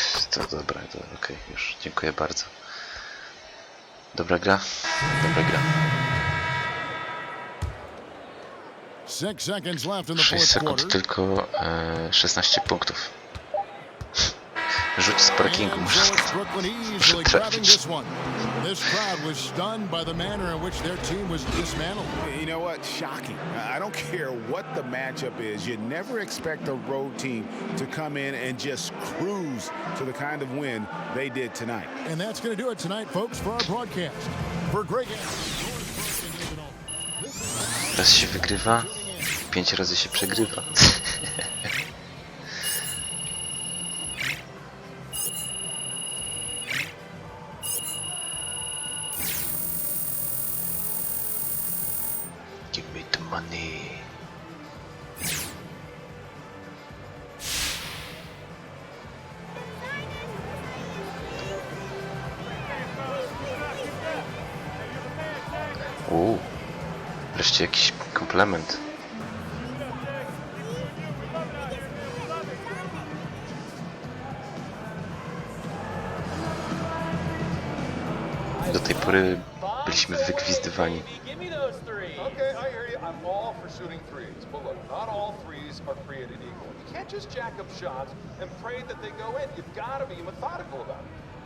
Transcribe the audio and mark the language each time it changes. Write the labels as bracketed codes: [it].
[pl] To dobra, to okej, już dziękuję bardzo. Dobra gra? Dobra gra. 6 sekund, tylko 16 punktów. Rzuć z parkingu, muszę trafić. [en] This crowd was stunned by the manner in which their team was dismantled. You know what? Shocking. I don't care what the matchup is. You never expect a road team to come in and just cruise to the kind of win they did tonight. And that's going to do it tonight, folks, for our broadcast. For Greg. [pl] Raz się wygrywa, 5 razy się przegrywa. [en] Give me the money. [pl] Wreszcie jakiś komplement. Do tej pory byliśmy wygwizdywani. [en] Okay, I hear you. I'm all for shooting threes. But look, not all threes are created equal. You can't just jack up shots and pray that they go in. You've got to be methodical about it.